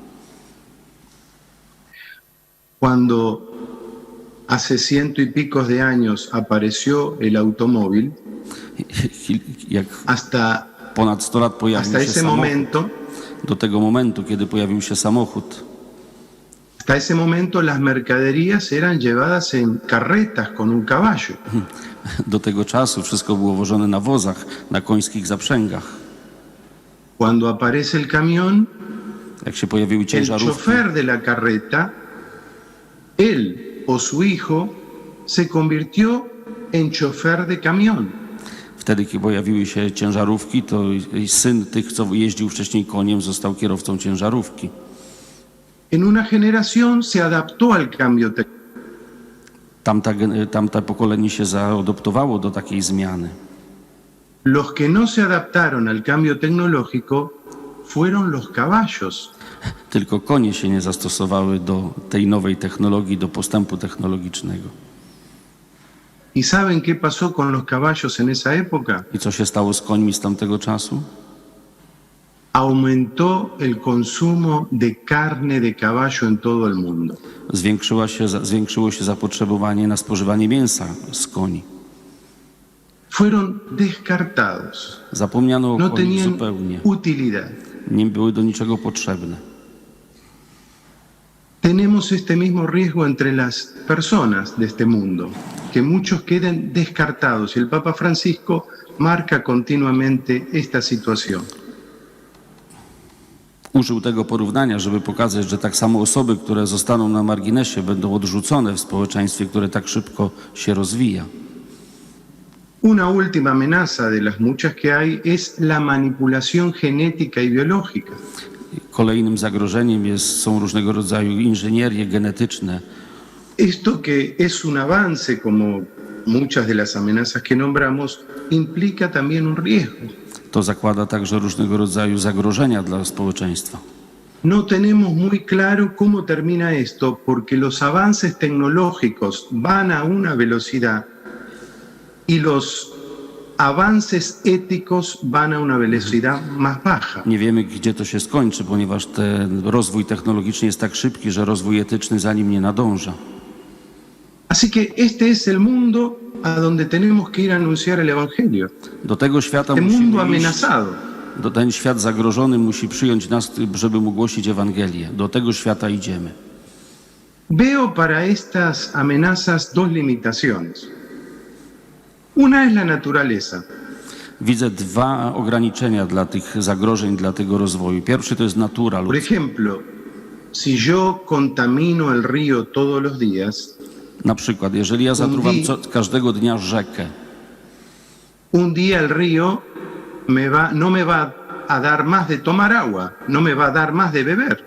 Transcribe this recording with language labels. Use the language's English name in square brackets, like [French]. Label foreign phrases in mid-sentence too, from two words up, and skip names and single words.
[Spanish] Cuando hace ciento y pico de años apareció el automóvil, [Polish] Jak [Spanish] hasta [Polish] ponad 100 lat pojawił się [Spanish] ese [Polish] samochód, [Spanish] momento [Polish] do tego momentu, kiedy pojawił się samochód, [Spanish] Hasta ese momento las mercaderías eran llevadas en carretas con un caballo. [Polish] Do tego czasu wszystko było wożone na wozach, na końskich zaprzęgach. [Spanish] Cuando aparece el camión, [Polish] Jak się pojawiły [Spanish] el [Polish] ciężarówki, [Spanish] chofer de la carreta, él o su hijo, se convirtió en chofer de camión. [Polish] wtedy kiedy pojawiły się ciężarówki, to syn tych, co jeździł wcześniej koniem, został kierowcą ciężarówki. [Spanish] En una generación se adaptó al cambio tecnológico. [Polish] Tamte pokolenie się zaadoptowało do takiej zmiany. [Spanish] Los que no se adaptaron al cambio tecnológico fueron los caballos. [Polish] Tylko konie się nie zastosowały do tej nowej technologii, do postępu technologicznego. [Spanish] ¿Y saben qué pasó con los caballos en esa época? [Polish] I co się stało z końmi z tamtego czasu? [Spanish] Aumentó el consumo de carne de caballo en todo el mundo. [Polish] Zwiększyło się zapotrzebowanie na spożywanie mięsa z koni. [Spanish] Fueron descartados. [Polish] Zapomniano o [Spanish] No [Polish] koniach [Spanish] tenían [Polish] zupełnie. [Spanish] utilidad. [Polish] Nie były do niczego potrzebne. [Spanish] Tenemos este mismo riesgo entre las personas de este mundo, que muchos queden descartados. Y el Papa Francisco marca continuamente esta situación. [Polish] Użył tego porównania, żeby pokazać, że tak samo osoby, które zostaną na marginesie, będą odrzucone w społeczeństwie, które tak szybko się rozwija. [Spanish] Una última amenaza de las muchas que hay es la manipulación genética y biológica. [Polish] Kolejnym zagrożeniem są różnego rodzaju inżynierie genetyczne. [Spanish] Esto que es un avance, como muchas de las amenazas que nombramos, implica también un riesgo. [Polish] To zakłada także różnego rodzaju zagrożenia dla społeczeństwa. [Spanish] No tenemos muy claro cómo termina esto, porque los avances tecnológicos van a una velocidad y los avances éticos van a una velocidad más baja. [Polish] Nie wiemy, gdzie to się skończy, ponieważ ten rozwój technologiczny jest tak szybki, że rozwój etyczny za nim nie nadąża. [Spanish] Así que este es el mundo a donde tenemos que ir a anunciar el Evangelio. [Polish] Do tego świata [Spanish] El [Polish] musimy [Spanish] mundo [Polish] iść. [Spanish] amenazado. [Polish] Ten świat zagrożony musi przyjąć nas, żeby mu głosić Ewangelię. Do tego świata idziemy. [Spanish] Veo para estas amenazas dos limitaciones. Una es la naturaleza. [Polish] Widzę dwa ograniczenia dla tych zagrożeń, dla tego rozwoju. Pierwszy to jest natura [Spanish] Por [Polish] ludzka. [Spanish] ejemplo, si yo contamino el río todos los días, [Polish] Na przykład, jeżeli ja zatruwam każdego dnia rzekę, [Spanish] un día el río no me va a dar más de tomar agua, no me va a dar más de beber.